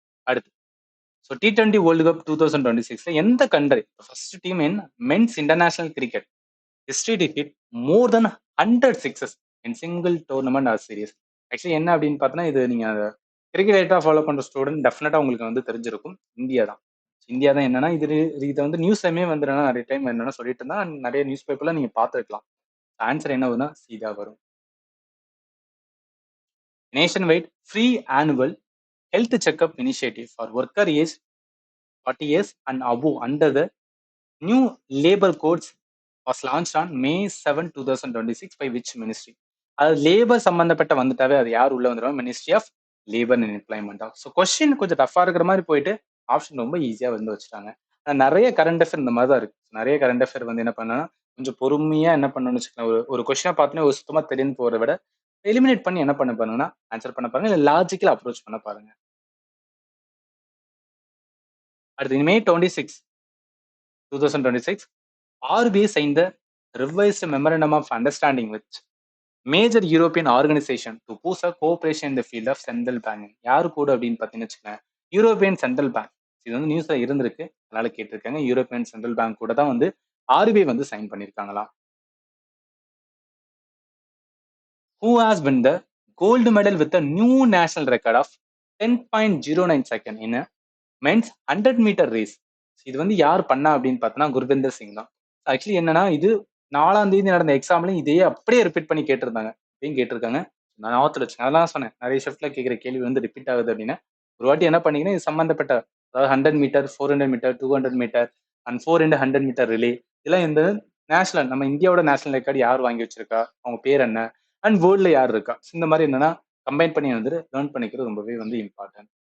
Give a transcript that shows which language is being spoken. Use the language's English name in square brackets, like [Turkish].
[English] அடுத்து T20 world cup 2026 எந்த country first team in men's international cricket history to hit more than 100 sixes in single tournament or series. [Tamil] Actually என்ன அப்படின்னு பார்த்தோன்னா இது நீங்க cricket ரேட்டா ஃபாலோ பண்ற ஸ்டூடெண்ட் டெஃபினட்டா உங்களுக்கு வந்து தெரிஞ்சிருக்கும். இந்தியா தான். இந்தியா தான் என்னன்னா இதை வந்து நியூஸ்லயுமே வந்து நிறைய டைம் என்னன்னா சொல்லிட்டு இருந்தா நிறைய நியூஸ் பேப்பர்ல நீங்க பார்த்துருக்கலாம். ஆன்சர் என்ன வரும்னா சீதா வரும். [English] Nationwide free annual health checkup initiative for worker age 40 years and above under the new labor codes was launched on May 7, 2026 by which ministry? [Tamil] அது லேபர் சம்பந்தப்பட்ட வந்துட்டாவே அது யார் உள்ள வந்துடும், ministry of labour and employment. Question கொஞ்சம் டஃபா இருக்கிற மாதிரி போயிட்டு ஆப்ஷன் ரொம்ப ஈஸியா வந்து வச்சுட்டாங்க. நிறைய கரண்ட் அஃபேர் இந்த மாதிரி தான் இருக்கு. நிறைய கரண்ட் அஃபேர் வந்து என்ன பண்ணா கொஞ்சம் பொறுமையா என்ன பண்ணணும்னு வச்சுக்கோங்க. ஒரு கொஸ்டினா பார்த்தோன்னே ஒரு சுத்தமா தெரியும் போறத விட எலிமினேட் பண்ணி என்ன பண்ண பாருங்கன்னா ஆன்சர் பண்ண பாருங்க, இல்ல லாஜிக்கல் அப்ரோச் பண்ண பாருங்க. [English] அடுத்து May 26, 2026, RBI signed the revised memorandum of understanding with major European organisation to boost a cooperation in the field of central banking. [Tamil] யாரு கூட அப்படின்னு பார்த்தீங்கன்னு வச்சுக்கோங்க, யூரோப்பியன் சென்ட்ரல் பேங்க். இது வந்து நியூஸ்ல இருந்திருக்கு, அதனால கேட்டிருக்காங்க. யூரோப்பியன் சென்ட்ரல் பேங்க் கூட தான் வந்து ஆர்பிஐ வந்து sign பண்ணிருக்காங்களாம். [English] Who has won the gold medal with a new national record of 10.09 second in a men's 100-meter race? [Tamil] இது வந்து யார் பண்ணா அப்படின்னு பார்த்தோன்னா குர்விந்தர் சிங் தான். ஆக்சுவலி என்னன்னா, இது 4ஆம் தேதி நடந்த எக்ஸாம்லயும் இதையே அப்படியே ரிப்பீட் பண்ணி கேட்டிருந்தாங்க. இதையும் கேட்டிருக்காங்க. நான் ஞாபகத்துல வச்சுக்கேன். அதெல்லாம் சொன்னேன். நிறைய ஷிஃப்ட்ல கேட்கிற கேள்வி வந்து ரிப்பீட் ஆகுது அப்படின்னு. ஒரு வாட்டி என்ன பண்ணீங்கன்னா, இது சம்பந்தப்பட்ட அதாவது 100 metre, 400 metre, 200 metre and 4 into 100 metre relay, இதெல்லாம் இந்த நேஷனல் நம்ம இந்தியாவோட நேஷனல் ரெக்கார்டு யார் வாங்கி வச்சிருக்கா, அவங்க பேர் என்ன, அண்ட் வேர்ல்ட்ல யார் இருக்கா, இந்த மாதிரி என்னன்னா கம்பைன் பண்ணி வந்து லேர்ன் பண்ணிக்கிறது ரொம்பவே வந்து இம்பார்ட்டன்ட்.